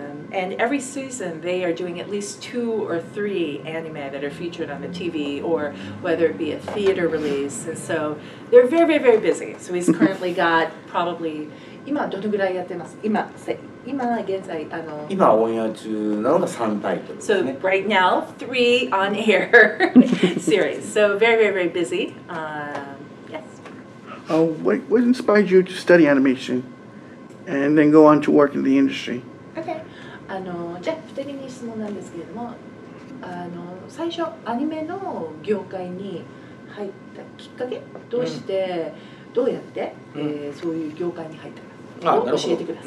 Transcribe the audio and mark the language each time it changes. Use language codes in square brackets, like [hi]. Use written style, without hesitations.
[en] And every season they are doing at least 2 or 3 anime that are featured on the TV, or whether it be a theater release. And so they're very, very, very busy. So he's currently got probably [ja] 今どのぐらいやってます？今現在今オンエア中なのが3タイトルですね。 [en] So right now 3 on air series. So very, very, very busy. Yes. What inspired you to study animation? and then go on to work in the industry. Okay. [ja] じゃあ2人に質問なんですけれども、最初アニメの業界に入ったきっかけ、どうして、どうやって、そういう業界に入ったかを教えてください。